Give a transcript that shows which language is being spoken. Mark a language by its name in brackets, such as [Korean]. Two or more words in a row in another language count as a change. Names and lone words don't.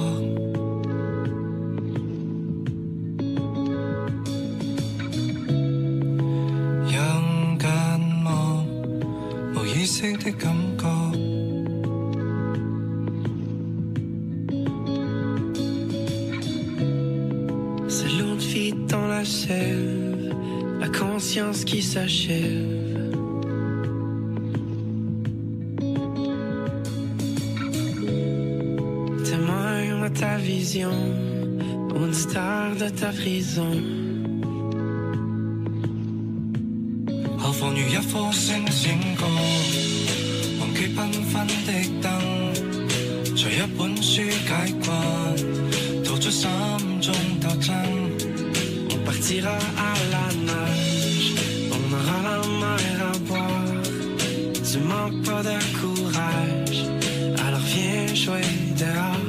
[Chinese] 人間望，無意識的感覺。 [French] Selon de vie dans la sève, la conscience qui s'achève. Témoin de ta vision, auditeur de ta prison. [Chinese] 何妨如一顆星閃過，忘記繽紛的燈，隨一本書解困，逃出心中鬥爭。 [French] On partira à la nage, on aura la mer à boire. Tu manques pas de courage, alors viens jouer dehors.